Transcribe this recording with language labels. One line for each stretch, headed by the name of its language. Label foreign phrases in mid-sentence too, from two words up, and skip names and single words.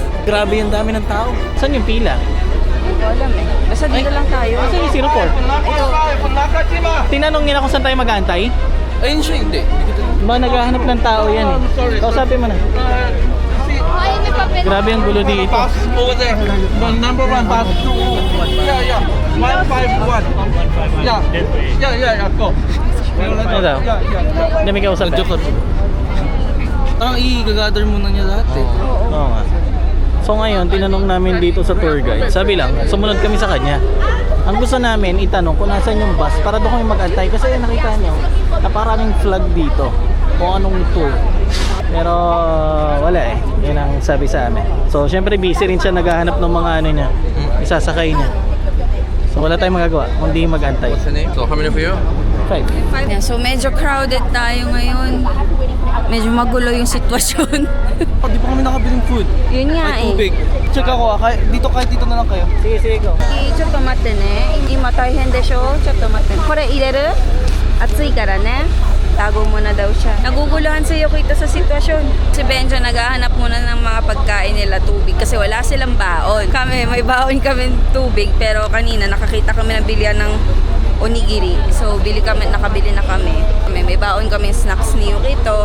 Filipino: Grabe yung dami ng tao. Saan yung pila? Hindi ko alam eh. Basta dito lang tayo. Saan yung 04? Tinanong nila kung saan tayo mag-aantay? Ayun siya, hindi. Ba naghahanap ng tao yan eh. Kausapin mo na. Grabe ang gulo dito.
English: Pass over there. The number one pass. Yeah. 151. Yeah. Go.
Filipino: Ano daw? Hindi may kausap. Joke. Parang i-gather muna niya lahat eh. Oo nga. So ngayon, tinanong namin dito sa tour guide. Sabi lang, sumunod kami sa kanya. Ang gusto namin, itanong kung nasan yung bus para doon kami mag-antay. Kasi nakita nyo, naparaming flag dito kung anong tour. Pero wala eh. Yun ang sabi sa amin. So syempre busy rin siya naghahanap ng mga ano niya. Isasakay niya. So wala tayong magagawa kundi mag-antay.
English: What's the name? So, how many for you? 5.
Filipino: Yeah, so medyo crowded tayo ngayon. Medyo magulo yung sitwasyon. Di pa kami nakabiling food. Yun nga Ay, eh. tubig. Check ako. Kahit dito na lang kayo. Sige, go.
Japanese: ちょっと待ってね。今大変でしょ。ちょっと待って。これ入れる？暑いからね。
Filipino: Tago muna daw siya. Naguguluhan si Yukito sa sitwasyon. Si Benjo naghahanap muna ng mga pagkain nila tubig kasi wala silang baon. Kami, may baon kami tubig pero kanina nakakita kami ng bilihan ng onigiri. So nakabili na kami. May baon kami snacks ni Yukito.